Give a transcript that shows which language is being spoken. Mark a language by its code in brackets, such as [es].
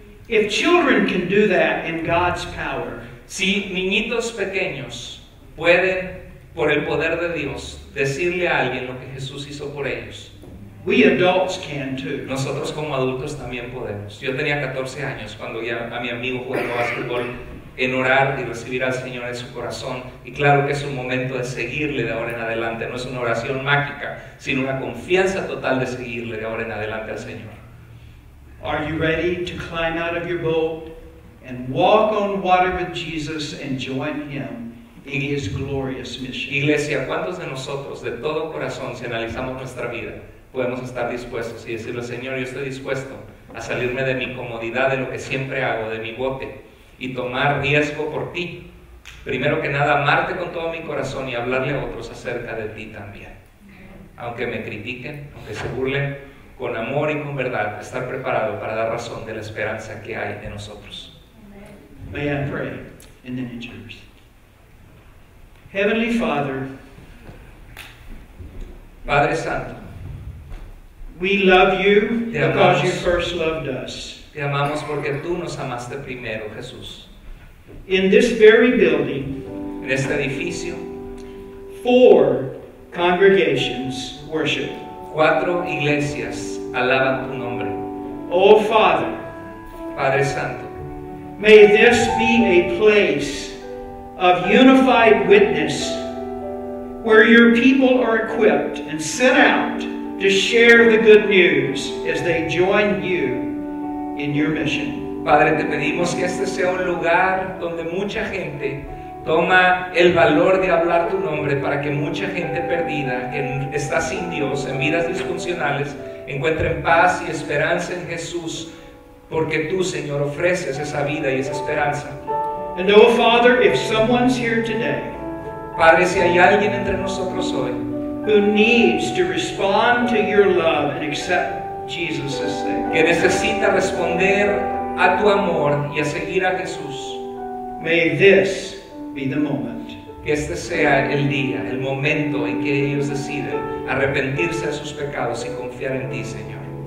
[en] If children can do that in God's power, [es] Si niñitos pequeños pueden, por el poder de Dios, decirle a alguien lo que Jesús hizo por ellos, [en] we adults can too. [es] nosotros como adultos también podemos. Yo tenía 14 años cuando vi a mi amigo jugando básquetbol, en orar y recibir al Señor en su corazón. Y claro que es un momento de seguirle de ahora en adelante. No es una oración mágica, sino una confianza total de seguirle de ahora en adelante al Señor. [en] Are you ready to climb out of your boat and walk on water with Jesus and join him in his glorious mission? [es] Iglesia, ¿cuántos de nosotros, de todo corazón, si analizamos nuestra vida, podemos estar dispuestos y decirle, Señor, yo estoy dispuesto a salirme de mi comodidad, de lo que siempre hago, de mi bote, y tomar riesgo por ti? Primero que nada, amarte con todo mi corazón y hablarle a otros acerca de ti también. Aunque me critiquen, aunque se burlen, con amor y con verdad, estar preparado para dar razón de la esperanza que hay de nosotros. [en] May I pray? And then it's yours. Heavenly Father, [es] Padre Santo, [en] we love you [es] Te [en] because [es] amamos. [en] you first loved us. [es] te amamos porque tú nos amaste primero, Jesús. [en] In this very building, [es] En este edificio, [en] 4 congregations worship. [es] 4 iglesias alaban tu nombre. [en] Oh Father, [es] Padre Santo, [en] may this be a place of unified witness where your people are equipped and sent out to share the good news as they join you in your mission. [es] Padre, te pedimos que este sea un lugar donde mucha gente toma el valor de hablar tu nombre para que mucha gente perdida, que está sin Dios, en vidas disfuncionales, encuentren paz y esperanza en Jesús, porque tú, Señor, ofreces esa vida y esa esperanza. [en] And oh Father, if someone's here today [es] Padre, si hay alguien entre nosotros hoy [en] who needs to respond to your love and accept Jesus as Savior, [es] que necesita responder a tu amor y a seguir a Jesús, [en] may this be the moment. [es] que este sea el día, el momento en que ellos deciden arrepentirse de sus pecados y confiar en ti, Señor.